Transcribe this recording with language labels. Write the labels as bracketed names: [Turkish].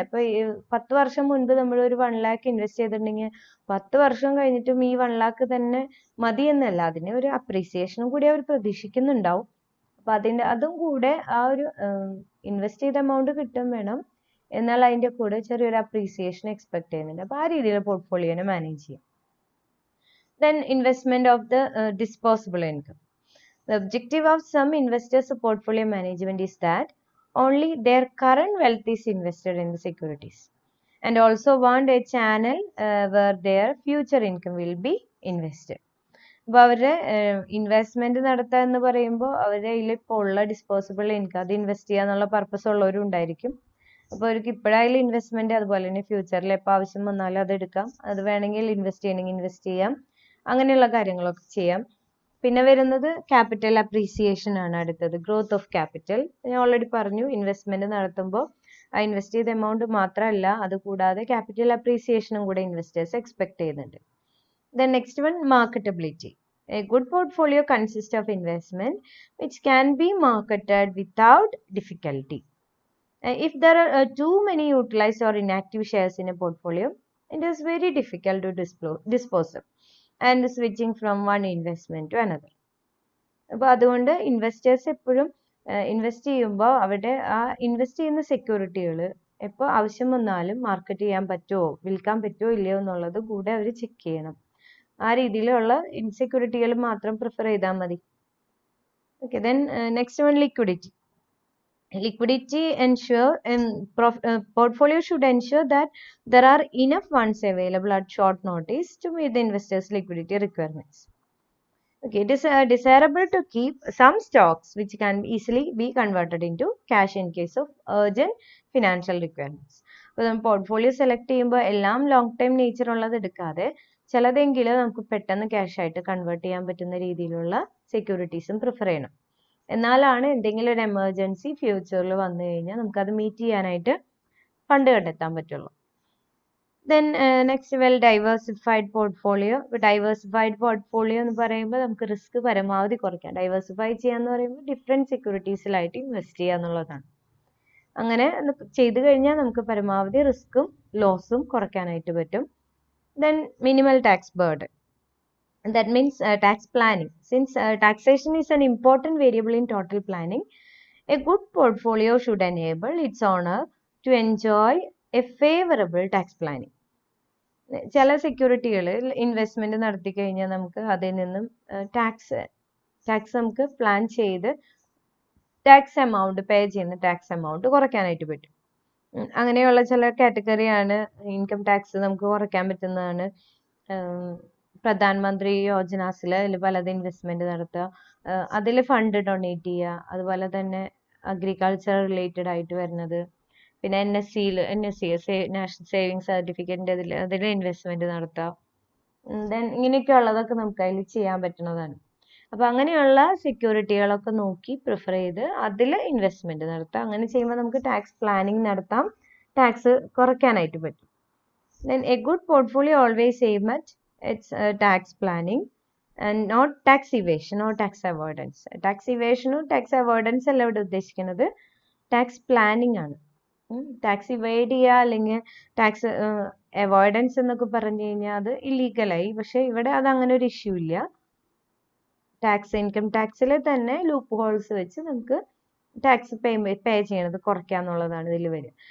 [Malayalam] ഇപ്പൊ 10 വർഷം മുൻപ് നമ്മൾ ഒരു 1 lakh ഇൻവെസ്റ്റ് ചെയ്തിട്ടുണ്ടെങ്കിൽ 10 വർഷം കഴിഞ്ഞിട്ടും ഈ 1 lakh തന്നെ മതി എന്നല്ല, അതിന് ഒരു അപ്രീസിയേഷനും കൂടി അവർ പ്രതീക്ഷിക്കുന്നുണ്ടാവും. അപ്പൊ അതും കൂടെ ആ ഒരു ഇൻവെസ്റ്റ് ചെയ്ത എമൗണ്ട് കിട്ടും വേണം, എന്നാൽ അതിന്റെ കൂടെ ചെറിയൊരു അപ്രീസിയേഷൻ എക്സ്പെക്ട് ചെയ്യുന്നുണ്ട്. അപ്പൊ ആ രീതിയിൽ പോർട്ട്ഫോളിയോനെ മാനേജ് ചെയ്യാം. [English] Then investment of the disposable income. The objective of some investors' portfolio management is that only their current wealth is invested in the securities and also want a channel where their future income will be invested. [Malayalam] അപ്പോൾ അവരുടെ investment നടത്തുക എന്ന് പറയുമ്പോൾ അവരുടെ കയ്യിൽ ഇപ്പോൾ ഉള്ള disposable income അത് ഇൻവെസ്റ്റ് ചെയ്യാന്നുള്ള പർപ്പസ് ഉള്ളവരും ഉണ്ടായിരിക്കും. അപ്പോൾ അവർക്ക് ഇപ്പോഴായാലും ഇൻവെസ്റ്റ്മെന്റ്, അതുപോലെ തന്നെ ഫ്യൂച്ചറിൽ എപ്പോൾ ആവശ്യം വന്നാലും അത് എടുക്കാം, അത് വേണമെങ്കിൽ ഇൻവെസ്റ്റ് ചെയ്യണമെങ്കിൽ ഇൻവെസ്റ്റ് ചെയ്യാം, അങ്ങനെയുള്ള കാര്യങ്ങളൊക്കെ ചെയ്യാം. പിന്നെ വരുന്നത് ക്യാപിറ്റൽ അപ്രീസിയേഷൻ ആണ് അടുത്തത്, [English] Growth of capital. [Malayalam] ഞാൻ ഓൾറെഡി പറഞ്ഞു, ഇൻവെസ്റ്റ്മെന്റ് നടത്തുമ്പോൾ ആ ഇൻവെസ്റ്റ് ചെയ്ത എമൗണ്ട് മാത്രമല്ല, അത് കൂടാതെ ക്യാപിറ്റൽ അപ്രീസിയേഷനും കൂടെ ഇൻവെസ്റ്റേഴ്സ് എക്സ്പെക്ട് ചെയ്യുന്നുണ്ട്. [English] Then next one, marketability. A good portfolio consists of investment which can be marketed without difficulty. If there are too many utilized or inactive shares in a portfolio, it is very difficult to dispose of and switching from one investment to another. [Malayalam] അപ്പോൾ അതുകൊണ്ട് investors എപ്പോഴും invest ചെയ്യുമ്പോൾ അവരുടെ ആ invest ചെയ്യുന്ന സെക്യൂരിറ്റികൾ എപ്പോൾ ആവശ്യം വന്നാലും മാർക്കറ്റ് ചെയ്യാൻ പറ്റുമോ, വിൽക്കാൻ പറ്റുമോ ഇല്ലയോ എന്നുള്ളത് കൂടെ അവർ ചെക്ക് ചെയ്യണം. ആ രീതിയിലുള്ള സെക്യൂരിറ്റികൾ മാത്രം പ്രിഫർ ചെയ്താൽ മതി. [English] Okay, then next one, liquidity. Liquidity ensure and portfolio should ensure that there are enough funds available at short notice to meet the investors' liquidity requirements. Okay, it is desirable to keep some stocks which can easily be converted into cash in case of urgent financial requirements. [Malayalam] അപ്പോൾ നമ്മൾ portfolio select ചെയ്യുമ്പോൾ എല്ലാം long time nature ഉള്ളത് എടുക്കാതെ ചിലതെങ്കിലും നമുക്ക് പെട്ടെന്ന് cash ആയിട്ട് convert ചെയ്യാൻ പറ്റുന്ന രീതിയിലുള്ള സെക്യൂരിറ്റീസും പ്രിഫർ ചെയ്യണം. എന്നാലാണ് എന്തെങ്കിലും ഒരു എമർജൻസി ഫ്യൂച്ചറിൽ വന്നു കഴിഞ്ഞാൽ നമുക്കത് മീറ്റ് ചെയ്യാനായിട്ട് ഫണ്ട് കണ്ടെത്താൻ പറ്റുള്ളൂ. [English] Then next, diversified portfolio. Diversified portfolio [Malayalam] എന്ന് പറയുമ്പോൾ നമുക്ക് റിസ്ക് പരമാവധി കുറയ്ക്കാം. ഡൈവേഴ്സിഫൈ ചെയ്യാന്ന് പറയുമ്പോൾ ഡിഫറെൻറ്റ് സെക്യൂരിറ്റീസിലായിട്ട് ഇൻവെസ്റ്റ് ചെയ്യുക എന്നുള്ളതാണ്. അങ്ങനെ ചെയ്തു കഴിഞ്ഞാൽ നമുക്ക് പരമാവധി റിസ്ക്കും ലോസും കുറയ്ക്കാനായിട്ട് പറ്റും. [English] Then minimal tax burden. That means tax planning. Since taxation is an important variable in total planning, a good portfolio should enable its owner to enjoy a favorable tax planning. [Malayalam] ചില സെക്യൂരിറ്റികളിൽ ഇൻവെസ്റ്റ്മെന്റ് നടത്തി കഴിഞ്ഞാൽ നമുക്ക് അതിൽ നിന്നും tax നമുക്ക് plan ചെയ്ത് tax amount pay ചെയ്യുന്ന tax amount കുറയ്ക്കാനായിട്ട് പറ്റും. അങ്ങനെയുള്ള ചില കാറ്റഗറിയാണ് ഇൻകം ടാക്സ് നമുക്ക് കുറയ്ക്കാൻ പറ്റുന്നതാണ്. പ്രധാനമന്ത്രി യോജനാസിൽ അതിൽ പലത് ഇൻവെസ്റ്റ്മെന്റ് നടത്തുക, അതിൽ ഫണ്ട് ഡൊണേറ്റ് ചെയ്യുക, അതുപോലെ തന്നെ അഗ്രികൾച്ചർ റിലേറ്റഡ് ആയിട്ട് വരുന്നത്, പിന്നെ NSC നാഷണൽ സേവിങ് സർട്ടിഫിക്കറ്റിന്റെ അതിൽ ഇൻവെസ്റ്റ്മെന്റ് നടത്താം. ദെൻ ഇങ്ങനെയൊക്കെ ഉള്ളതൊക്കെ നമുക്ക് അതിൽ ചെയ്യാൻ പറ്റുന്നതാണ്. അപ്പൊ അങ്ങനെയുള്ള സെക്യൂരിറ്റികളൊക്കെ നോക്കി പ്രിഫർ ചെയ്ത് അതിൽ ഇൻവെസ്റ്റ്മെന്റ് നടത്താം. അങ്ങനെ ചെയ്യുമ്പോൾ നമുക്ക് ടാക്സ് പ്ലാനിങ് നടത്താം, ടാക്സ് കുറയ്ക്കാനായിട്ട് പറ്റും. [English] Then a good portfolio always aim at its tax planning and not tax evasion or tax avoidance. Tax evasion or tax avoidance [Malayalam] അല്ല ഇവിടെ ഉദ്ദേശിക്കുന്നത്, ടാക്സ് പ്ലാനിങ് ആണ്. ടാക്സ് ഇവൈഡ് ചെയ്യുക അല്ലെങ്കിൽ ടാക്സ് അവോയ്ഡൻസ് എന്നൊക്കെ പറഞ്ഞു കഴിഞ്ഞാൽ അത് ഇല്ലീഗലായി. പക്ഷെ ഇവിടെ അത് അങ്ങനെ ഒരു ഇഷ്യൂ ഇല്ല. ടാക്സ് ഇൻകം ടാക്സിൽ തന്നെ ലൂപ്പ് ഹോൾസ് വെച്ച് നമുക്ക് ടാക്സ് പേ ചെയ്യണത് കുറയ്ക്കാന്നുള്ളതാണ് ഇതിൽ വരിക.